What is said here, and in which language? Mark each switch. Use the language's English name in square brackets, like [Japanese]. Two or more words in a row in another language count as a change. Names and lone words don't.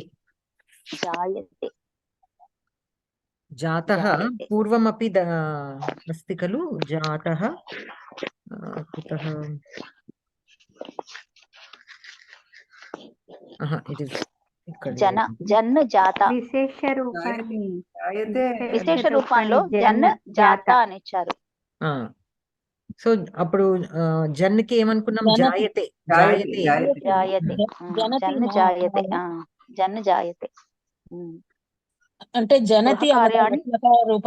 [Sanskrit] जायते. जातः पूर्वमपि अस्ति खलु. जातः कुतः? जन् जाता. [Telugu] విశేషరూపంలో [Sanskrit] జన్ జాత [Telugu] అని ఇచ్చారు. సో అప్పుడు జన్ కి ఏమనుకున్నాం? జాయతే. [Sanskrit] జాయతే. జన్ జాయతే. జన్ జాయతే [Telugu] అంటే జనతి రూపం.